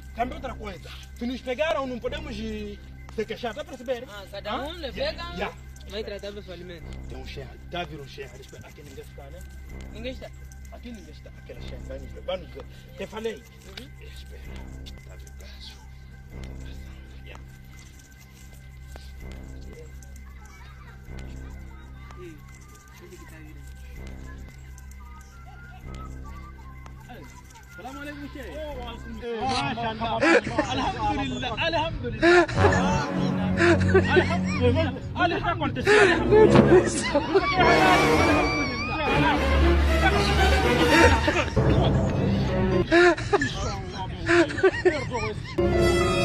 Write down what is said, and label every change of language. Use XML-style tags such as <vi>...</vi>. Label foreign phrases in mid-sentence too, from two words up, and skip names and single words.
<pt>Também outra coisa, se nos pegaram, não podemos se queixar, está a perceber? Cada um lhe pega, vai tratar pessoalmente. Tem um cheiro, está a vir um cheiro, aqui ninguém está, né? Ninguém está. Aqui ninguém está, aquela cheiro, vai nos ver. Te falei, espera, está a ver o caso.</pt> <ar>السلام عليكم شيخ. وعليكم ما شاء الله الحمد لله الحمد لله الحمد لله</ar>